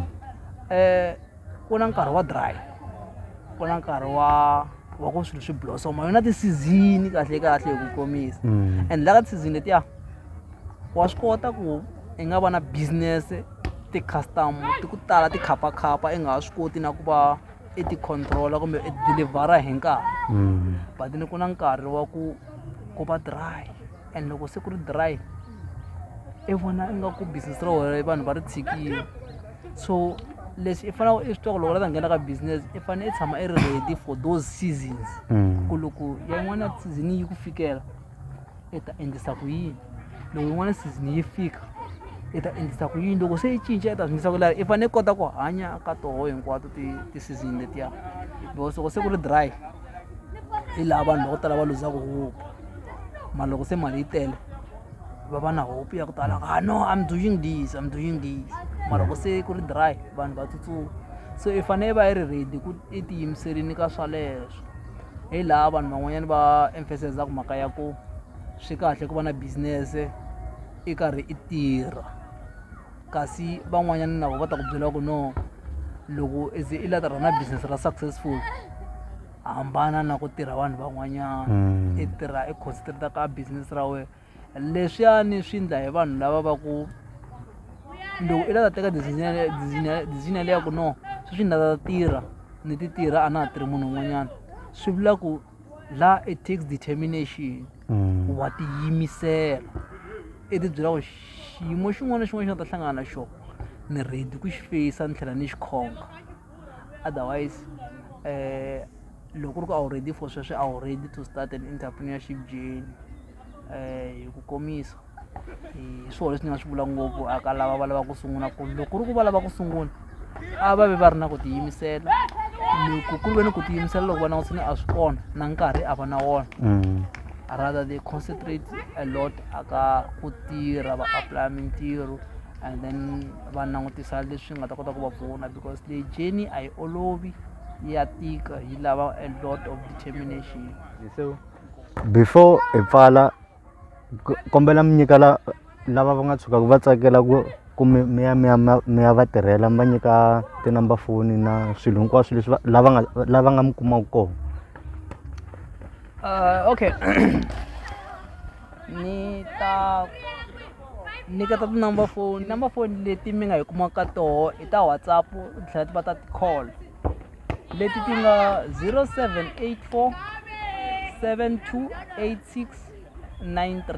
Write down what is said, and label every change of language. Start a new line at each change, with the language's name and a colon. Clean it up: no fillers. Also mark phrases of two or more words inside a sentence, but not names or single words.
Tsonga: Ku na nkarhi wa dry, ku na nkarhi wa ku swilo swi blossoma, yona ti-season kahle hi ku komisa, and la ka ti-season letiya wa swi kota ku i nga va na business, ti-custom ti ku tala, ti khapa i nga ha swi koti na ku va i ti-controla kumbe i delivera hi nkarhi, but ni ku na nkarhi wa ku va dry, and loko se ku ri dry i vona ingaku business ra wena vanhu va ri tshikile. So leswi i fanele i swi twa ku loko la ta nghena ka business i fanele i tshama i ri
English: ready for those seasons,
Tsonga: ku loko yin'wana ya season yi ku fikela i ta endlisa ku yini, loko yin'wana season yi fika i ta endlisa ku yini, loko se i cinca i ta endlisa ku i fanele i kota ku hanya ka toho hinkwato ti-season letiya, because loko se ku ri dry hi laha vanhu va ku tala va luzaka hope, mara loko se mali yi tele va va na hope ya ku tala,
English: no I'm doing this,
Tsonga: mara loko se ku ri dry vanhu va tsutsuma. So i fanele va i ri ready ku i tiyimiserini ka swa leswo, hi laha vanhu van'wanyana va emphasizaka mhaka ya ku swi kahle ku va na business i karhi i tirha, kasi van'wanyana na vo va ta ku byela ku no loko i ze i la ta
English: run business
Tsonga: ra successful hambana na ku tirha vanhu van'wanyana, i tirha i concentrate ka business ra wena. Leswiyani swi endla hi vanhu lava va ku loko i la ta teka decision leya ku no sweswi ni ta tirha ni ti tirha a na ha tirhi munhu un'wanyana, swi vula ku la
English: it takes determination,
Tsonga: wa tiyimisela i ti byela ku xiyimo xin'wana na xin'wana xi nga ta hlangana na xona ni ready ku xi face ni tlhela ni xi khonga. Otherwise loko ku ri ku a wu
English: ready for
Tsonga: sweswo, a wu
English: ready to start an entrepreneurship journey,
Tsonga: hi ku komisa hi swona leswi ni nga swi vula ngopfu aka lava va lava ku sungula, ku loko ku ri ku va lava ku sungula a va ve va ri na ku tiyimisela, loko ku ri ve ni ku tiyimisela loko va langutini a swi kona na nkarhi a va na wona,
English: rather they concentrate a lot
Tsonga: aka ku tirha, va apply mintirho,
English: and then
Tsonga: va langutisa leswi nga ta kota ku va pfuna,
English: because the journey
Tsonga: a yi olovi, ya tika, yi lava
English: a lot of determination.
Tsonga: So before i pfala kombela mi nyika lava va nga tshukaka va tsakela ku mi ya va tirhela, mi va nyika tinamba foni na swilo hinkwaswo leswi lava nga mi kumaka kona. Okay. Ni ta nyiketa tinamba foni leti mi nga hi kumaka toho i ta WhatsApp, tlhela ti va ta ti-call leti ti nga 0784 728693.